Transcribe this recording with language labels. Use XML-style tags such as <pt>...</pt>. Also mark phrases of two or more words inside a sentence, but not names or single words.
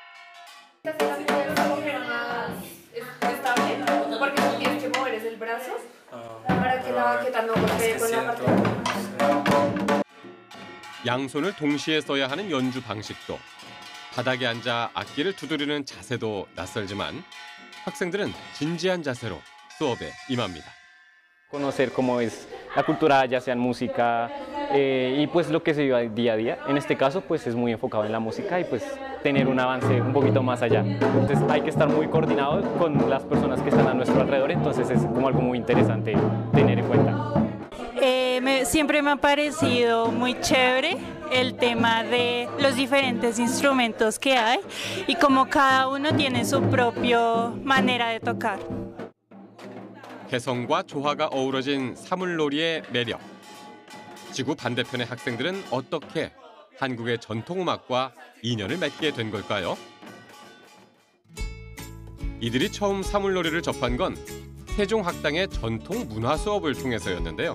<ko>양손을 동시에 써야 하는 연주 방식도, 바닥에 앉아 악기를 두드리는 자세도 낯설지만 학생들은 진지한 자세로 수업에 임합니다.</ko> <es>Conocer cómo es la cultura, ya sea en música y pues lo que se vive día a día. En este caso pues es muy enfocado en la música y pues tener un avance un poquito más allá. Entonces hay que estar muy coordinados con las personas que están a nuestro alrededor, entonces es como algo muy interesante tener en cuenta. Siempre me ha parecido muy chévere el tema de los diferentes instrumentos que hay y como cada uno tiene su propia manera de tocar.</es> <ko>개성과 조화가 어우러진 사물놀이의 매력. 지구 반대편의 학생들은 어떻게 한국의 전통음악과 인연을 맺게 된 걸까요? 이들이 처음 사물놀이를 접한 건 세종학당의 전통 문화 수업을 통해서였는데요.</ko>